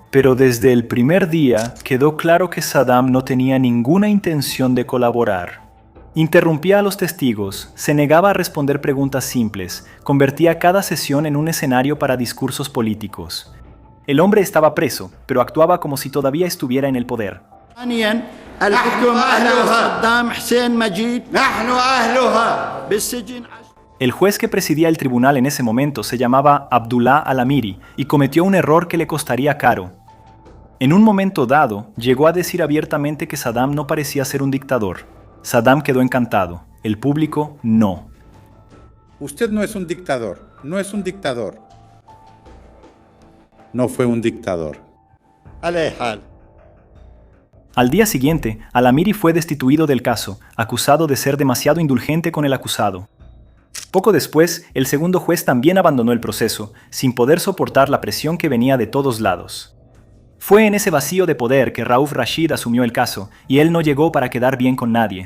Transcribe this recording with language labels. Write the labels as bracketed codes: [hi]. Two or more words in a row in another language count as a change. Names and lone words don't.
[es] Pero desde el primer día quedó claro que Saddam no tenía ninguna intención de colaborar. Interrumpía a los testigos, se negaba a responder preguntas simples, convertía cada sesión en un escenario para discursos políticos. El hombre estaba preso, pero actuaba como si todavía estuviera en el poder. [ar] ثانيا الحكم على أهلها. صدام حسين مجيد نحن أهلها. بالسجن [es] El juez que presidía el tribunal en ese momento se llamaba Abdullah al-Amiri y cometió un error que le costaría caro. En un momento dado, llegó a decir abiertamente que Saddam no parecía ser un dictador. Saddam quedó encantado, el público no. Usted no es un dictador, no es un dictador. No fue un dictador. [ar] على حال. [es] Al día siguiente, al-Amiri fue destituido del caso, acusado de ser demasiado indulgente con el acusado. Poco después, el segundo juez también abandonó el proceso, sin poder soportar la presión que venía de todos lados. Fue en ese vacío de poder que Rauf Rashid asumió el caso, y él no llegó para quedar bien con nadie.